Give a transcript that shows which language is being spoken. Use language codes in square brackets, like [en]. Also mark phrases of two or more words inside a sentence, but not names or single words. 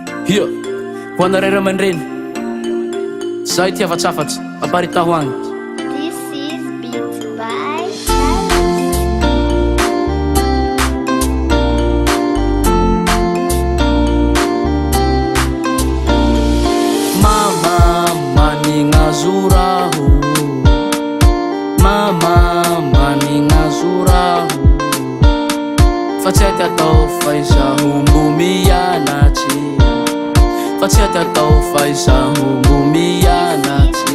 [mg] Io, ho anareo ray aman-dreny, zaho ity afatsafatsy, aparita ho agny. [en] This is Beats by [mg] Mama manigna zoraho, mama manigna zoraho, fa tsy haiko atao fa izaho mbo mianatsy, fa tsy haiko atao fa izaho mbo mianatsy.